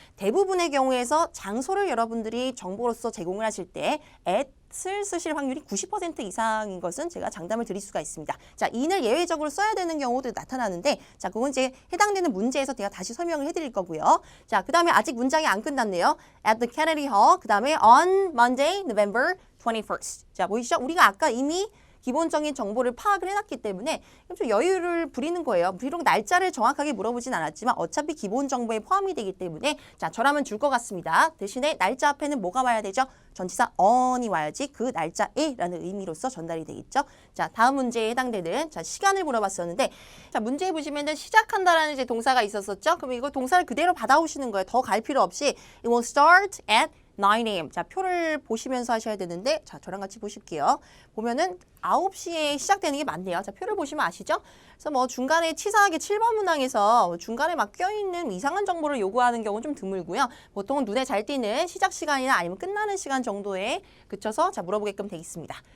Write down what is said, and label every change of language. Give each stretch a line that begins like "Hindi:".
Korean: 대부분의 경우에서 장소를 여러분들이 정보로서 제공을 하실 때 at을 쓰실 확률이 90% 이상인 것은 제가 장담을 드릴 수가 있습니다. 자, in을 예외적으로 써야 되는 경우도 나타나는데 자, 그건 이제 해당되는 문제에서 제가 다시 설명을 해드릴 거고요. 자, 그 다음에 아직 문장이 안 끝났네요.
English: At the Kennedy Hall,
Korean: 그 다음에
English: on Monday, November 21st.
Korean: 자, 보이시죠? 우리가 아까 이미 기본적인 정보를 파악을 해놨기 때문에 좀 여유를 부리는 거예요. 비록 날짜를 정확하게 물어보진 않았지만 어차피 기본 정보에 포함이 되기 때문에 자, 저라면 줄 것 같습니다. 대신에 날짜 앞에는 뭐가 와야 되죠? 전치사 on이 와야지 그 날짜에라는 의미로서 전달이 되겠죠. 자, 다음 문제에 해당되는 자, 시간을 물어봤었는데 자, 문제에 보시면은 시작한다라는 이제 동사가 있었었죠. 그럼 이거 동사를 그대로 받아오시는 거예요. 더 갈 필요 없이
English: it will start at 9 a.m.
Korean: 자, 표를 보시면서 하셔야 되는데 자, 저랑 같이 보실게요. 보면은 9시에 시작되는 게 맞네요. 자, 표를 보시면 아시죠? 그래서 뭐 중간에 치사하게 7번 문항에서 중간에 막 껴있는 이상한 정보를 요구하는 경우는 좀 드물고요. 보통은 눈에 잘 띄는 시작 시간이나 아니면 끝나는 시간 정도에 그쳐서 자, 물어보게끔 되겠습니다.